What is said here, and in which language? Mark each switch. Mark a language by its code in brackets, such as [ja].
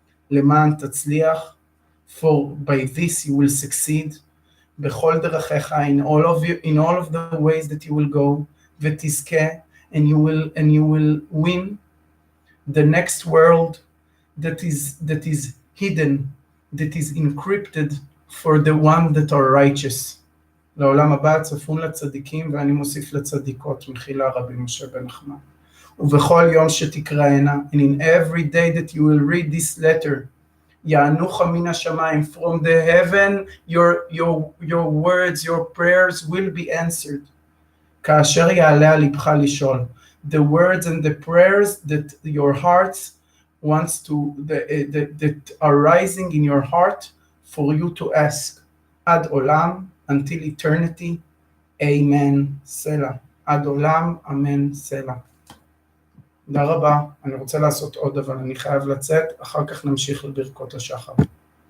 [he] למען תצליח, [en] for by this you will succeed, [he] בכל דרכיך, [en] in all of the ways that you will go, [he] ותזכה, [en] and you will win the next world that is hidden, that is encrypted for the one that are righteous. [he] לעולם הבא צפון לצדיקים, ואני מוסיף לצדיקות, מחילה רבי משה בן נחמן. ובכל יום שתקראנה, [en] and in every day that you will read this letter, [he] יענוך מן השמיים, [en] from the heaven, your words, your prayers will be answered. [he] כאשר יעלה על לבך לשאול, [en] the words and the prayers that your hearts wants to, that are rising in your heart for you to ask, [he] עד עולם, [en] until eternity, amen, סלע. [he] עד עולם, אמן, סלע. תודה רבה, אני רוצה לעשות עוד, אבל אני חייב לצאת, אחר כך נמשיך לברכות השחר.